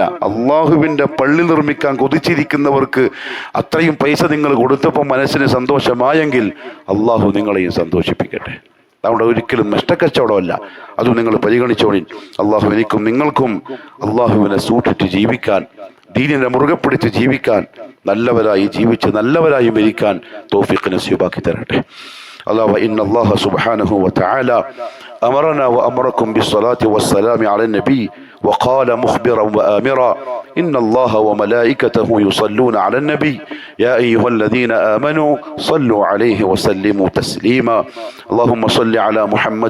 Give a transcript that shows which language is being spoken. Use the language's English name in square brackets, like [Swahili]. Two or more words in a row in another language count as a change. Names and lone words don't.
[Malayalam] അള്ളാഹുവിൻ്റെ പള്ളി നിർമ്മിക്കാൻ കൊതിച്ചിരിക്കുന്നവർക്ക് അത്രയും പൈസ നിങ്ങൾ കൊടുത്തപ്പോൾ മനസ്സിന് സന്തോഷമായെങ്കിൽ അള്ളാഹു നിങ്ങളെയും സന്തോഷിപ്പിക്കട്ടെ. അതുകൊണ്ട് ഒരിക്കലും നഷ്ടക്കച്ചവടമല്ല. അതും നിങ്ങൾ പരിഗണിച്ചോളി. അള്ളാഹു എനിക്കും നിങ്ങൾക്കും അള്ളാഹുവിനെ സൂക്ഷിച്ച് ജീവിക്കാൻ, ദീനിനെ മുറുകെ പിടിച്ച് ജീവിക്കാൻ, നല്ലവരായി ജീവിച്ച് നല്ലവരായി മരിക്കാൻ തൗഫീഖ് നസീബാക്കി തരട്ടെ. [Arabic] الله وإن الله سبحانه وتعالى أمرنا وأمركم بالصلاة والسلام على النبي وقال مخبرا وآمرا إن الله وملائكته يصلون على النبي يا أيها الذين آمنوا صلوا عليه وسلموا تسليما اللهم صل على محمد